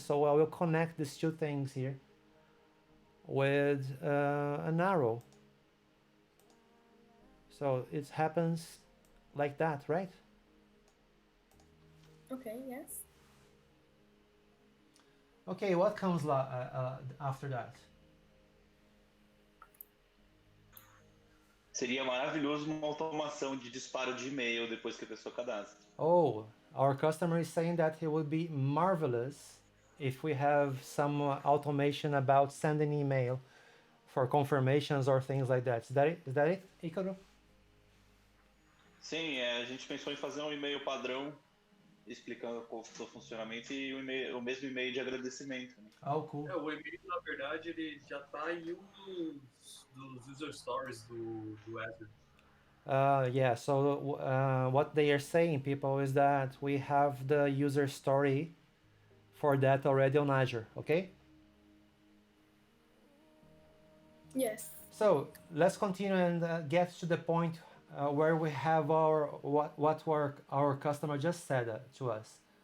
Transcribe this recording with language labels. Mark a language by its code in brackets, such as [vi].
[en] So I will connect these two things here with an arrow. So it happens like that, right? Okay, yes. Okay, what comes after that? [pt] Seria maravilhoso uma automação de disparo de e-mail depois que a pessoa cadastra. [en] Oh, our customer is saying that it would be marvelous if we have some automation about sending email for confirmations or things like that. Is that it, Icaro? [pt] Sim, a gente pensou em fazer um e-mail padrão explicando qual é o funcionamento e o mesmo e-mail de agradecimento. Né? [en] Oh, cool. [pt] O e-mail, na verdade, ele já está em um dos user stories do Azure. [en] Yeah, so what they are saying, people, is that we have the user story for that already on Azure, okay? Yes. So let's continue and get to the point where we have our customer just said to us.